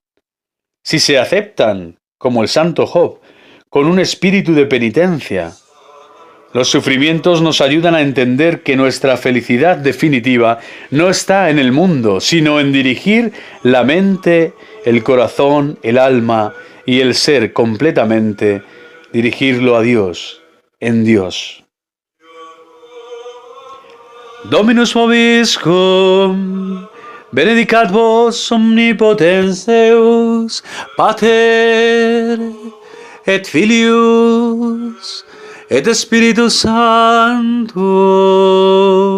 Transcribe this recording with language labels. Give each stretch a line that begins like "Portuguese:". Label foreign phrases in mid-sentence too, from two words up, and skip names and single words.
Spanish: Si se aceptan, como el santo Job, con un espíritu de penitencia, los sufrimientos nos ayudan a entender que nuestra felicidad definitiva no está en el mundo, sino en dirigir la mente, el corazón, el alma y el ser completamente, dirigirlo a Dios, en Dios.
Latin: Dominus vobiscum, benedicat vos omnipotens Deus, Pater, et Filius, et Spiritus Sanctus.